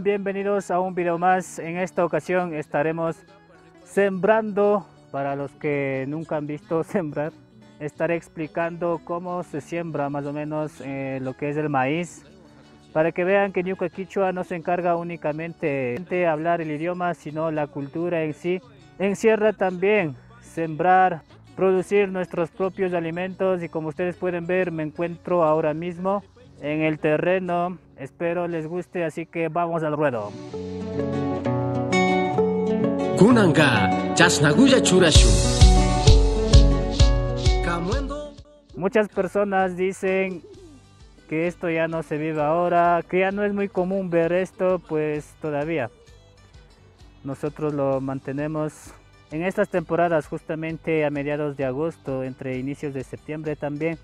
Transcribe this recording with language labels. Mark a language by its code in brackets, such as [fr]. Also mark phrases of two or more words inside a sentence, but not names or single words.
[es] Bienvenidos a un video más. En esta ocasión estaremos sembrando, para los que nunca han visto sembrar, estaré explicando cómo se siembra más o menos lo que es el maíz, para que vean que Ñuka Quichua no se encarga únicamente de hablar el idioma, sino la cultura en sí. Encierra también sembrar, producir nuestros propios alimentos y como ustedes pueden ver me encuentro ahora mismo en el terreno. Espero les guste, así que vamos al ruedo. [qu] Kunanga, chasnaguya churashu. [es] Muchas personas dicen que esto ya no se vive ahora, que ya no es muy común ver esto, pues todavía nosotros lo mantenemos en estas temporadas, justamente a mediados de agosto, entre inicios de septiembre también.